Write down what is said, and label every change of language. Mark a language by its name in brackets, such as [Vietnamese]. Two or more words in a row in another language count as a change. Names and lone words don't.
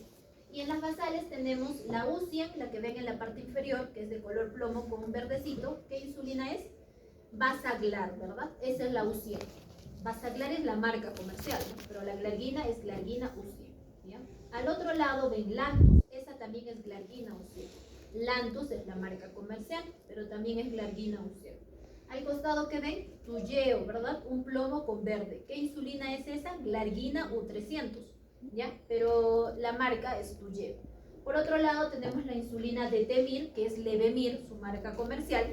[Spanish] Y en las basales tenemos la U100, la que ven en la parte inferior, que es de color plomo con un verdecito. ¿Qué insulina es? Basaglar, ¿verdad? Esa es la U100. Basaglar es la marca comercial, ¿no? Pero la glargina es glargina U100, ¿ya? Al otro lado ven Lantus, esa también es glargina U100. Lantus es la marca comercial, pero también es glargina U100. Al costado que ven, Toujeo, ¿verdad? Un plomo con verde. ¿Qué insulina es esa? Glargina U300, ¿ya? Pero la marca es Toujeo. Por otro lado tenemos la insulina Detemir, que es Levemir, su marca comercial.